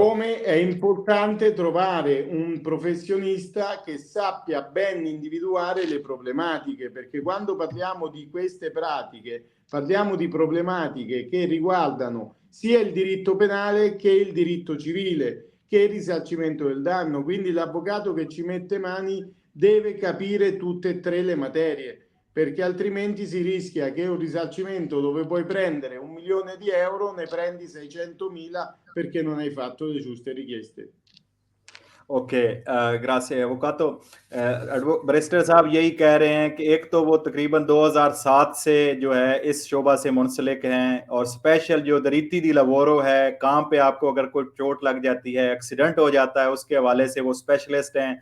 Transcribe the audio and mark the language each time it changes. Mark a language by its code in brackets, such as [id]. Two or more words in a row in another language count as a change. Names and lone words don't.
[it] Come è importante trovare un professionista che sappia ben individuare le problematiche, perché quando parliamo di queste pratiche parliamo di problematiche che riguardano sia il diritto penale che il diritto civile, che il risarcimento del danno. Quindi l'avvocato che ci mette mani deve capire tutte e tre le materie, perché altrimenti si rischia che un risarcimento dove puoi prendere 1 milione di euro ne prendi 600.000 perché non hai fatto le giuste richieste. [ur] اوکے, [it] grazie avvocato [ur] بیرسٹر صاحب یہی کہہ رہے ہیں کہ ایک تو وہ تقریباً 2007 سے جو ہے اس شعبہ سے منسلک ہیں، اور اسپیشل جو [it] diritti di lavoro [ur] ہے، کام پہ آپ کو اگر کوئی چوٹ لگ جاتی ہے، ایکسیڈنٹ ہو جاتا ہے، اس کے حوالے سے وہ اسپیشلسٹ ہیں.